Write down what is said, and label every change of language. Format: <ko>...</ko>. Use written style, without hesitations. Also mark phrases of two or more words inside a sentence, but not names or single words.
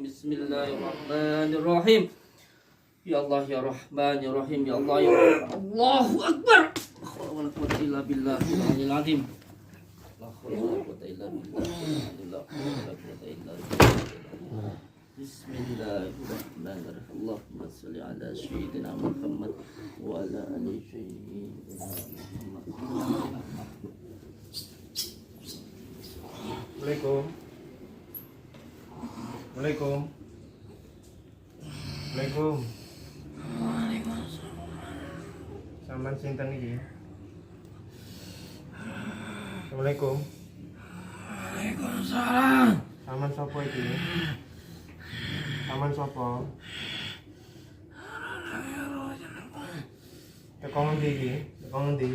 <ar>بسم الله الرحمن الرحيم يا الله يا رحمن يا رحيم يا الله يا الله أكبر لا حول ولا قوة إلا بالله العلي العظيم لا حول ولا قوة إلا بالله لا حول ولا قوة إلا بالله بسم الله الرحمن الرحيم اللهم صل على سيدنا محمد وعلى آل سيدنا محمد. Assalamualaikum. Waalaikumsalam. Waalaikum.</ar> <jv>Saman sinten iki?</jv> <ar>Assalamualaikum. Waalaikumsalam.</ar> <jv>Saman sapa iki? Saman sapa? Teko ngendi iki? Teko ngendi?</jv>